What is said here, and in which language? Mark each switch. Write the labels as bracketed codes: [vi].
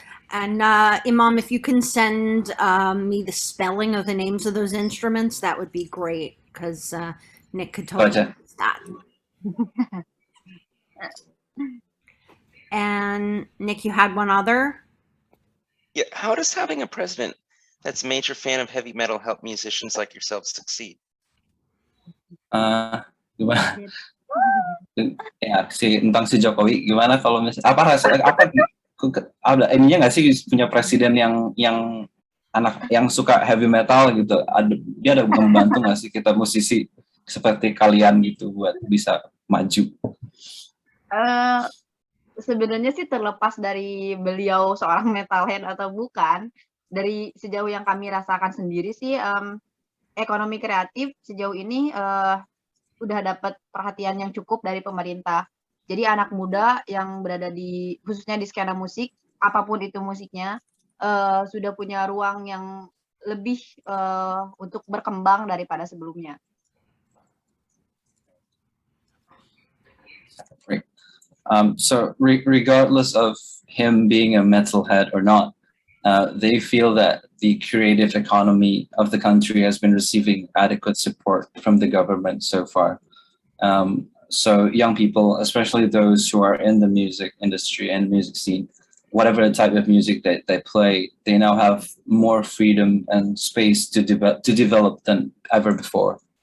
[en] And Imam, if you can send me the spelling of the names of those instruments, that would be great, because Nick could totally use that. And Nick, you had one other? Yeah, how does having a president that's a major fan of heavy metal help musicians like yourself succeed? [id] Gimana? Ya, tentang si Jokowi, gimana kalau misalnya ada ininya nggak sih punya presiden yang anak yang suka heavy metal gitu? Dia ada membantu nggak sih kita musisi seperti kalian gitu buat bisa maju? Sebenarnya sih terlepas dari beliau seorang metalhead atau bukan, dari sejauh yang kami rasakan sendiri sih, ekonomi kreatif sejauh ini udah dapat perhatian yang cukup dari pemerintah. Jadi anak muda yang berada khususnya di skena musik, apapun itu musiknya, sudah punya ruang yang lebih untuk berkembang daripada sebelumnya. [en] So regardless of him being a metalhead or not, they feel that the creative economy of the country has been receiving adequate support from the government so far. So young people, especially those who are in the music industry and music scene, whatever type of music that they play, they now have more freedom and space to develop than ever before.